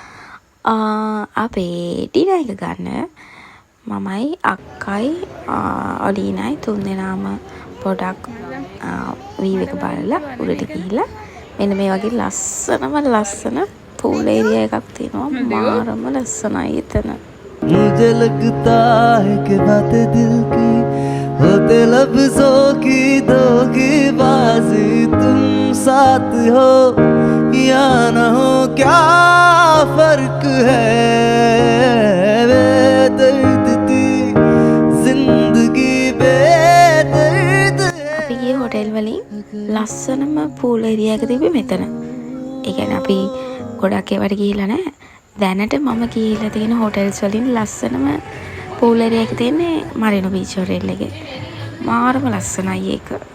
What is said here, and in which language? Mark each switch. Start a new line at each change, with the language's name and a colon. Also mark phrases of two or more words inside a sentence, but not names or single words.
Sinhala: අපේ ඩිනර් එක ගන්න මමයි අක්කයි ඔලීනයි තුන් දෙනාම පොඩක් වීව් එක බලලා උඩට ගිහිල්ලා මෙන්න මේ වගේ ලස්සන පූල් ඒරියා එකක් තියෙනවා. මාරම ලස්සනයි එතන.
Hindi: मुझे लगता है कि बातें दिल की होते लफ्ज़ों की धोखेबाजी तुम साथ हो या न हो क्या फर्क है बेदर्द थी जिंदगी बेदर्द
Sinhala: අපි ගියේ හොටෙල් වලින් ලස්සනම පූල් ඒරියා එක තිබ්බේ මෙතන. ඒ කියන්නේ අපි ගොඩක් ඒවට ගිහිල්ලා නැහැ. දැනට මම ගිහිල්ලා තියෙන හොටෙල්ස් වලින් ලස්සනම පූල් ඒරියා එක තියෙන්නේ Marino Beach Hotel එකේ. මාරම ලස්සනයි ඒක.